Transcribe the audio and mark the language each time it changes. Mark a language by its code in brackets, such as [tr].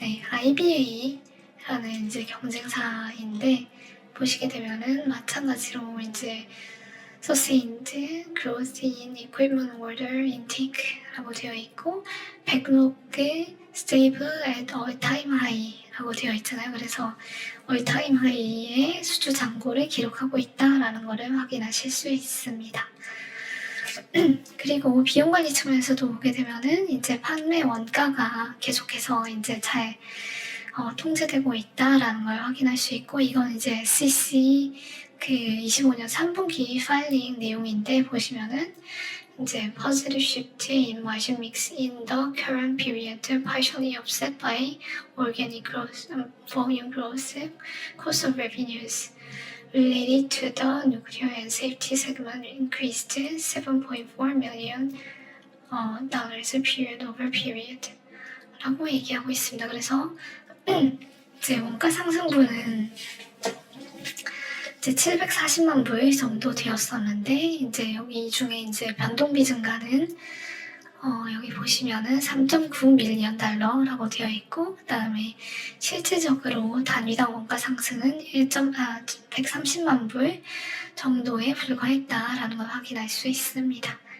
[ko] IBA라는 이제 경쟁사인데, 보시게 되면은 마찬가지로 이제 [en] Sustained Growth in Equipment Order Intake [ko] 라고 되어 있고, [en] Backlog Stable at All-Time High [ko] 라고 되어 있잖아요. 그래서 All-Time High의 수주 잔고를 기록하고 있다라는 것을 확인하실 수 있습니다. 그리고 비용 관리 측면에서도 보게 되면은 이제 판매 원가가 계속해서 이제 잘 통제되고 있다라는 걸 확인할 수 있고, 이건 이제 SEC 그 25년 3분기 파일링 내용인데, 보시면은 이제 [en] positive shift in margin mix in the current period, partially offset by organic growth, volume growth, cost of revenues related to the nuclear and safety segment increased $7.4 million period over period [ko] 라고 얘기하고 있습니다. 그래서 이제 원가 상승분은 이제 740만 불 정도 되었었는데, 이제 여기 중에 이제 변동비 증가는 여기 보시면은 3.9 밀리언 달러라고 되어 있고, 그 다음에 실질적으로 단위당 원가 상승은 130만 불 정도에 불과했다라는 걸 확인할 수 있습니다.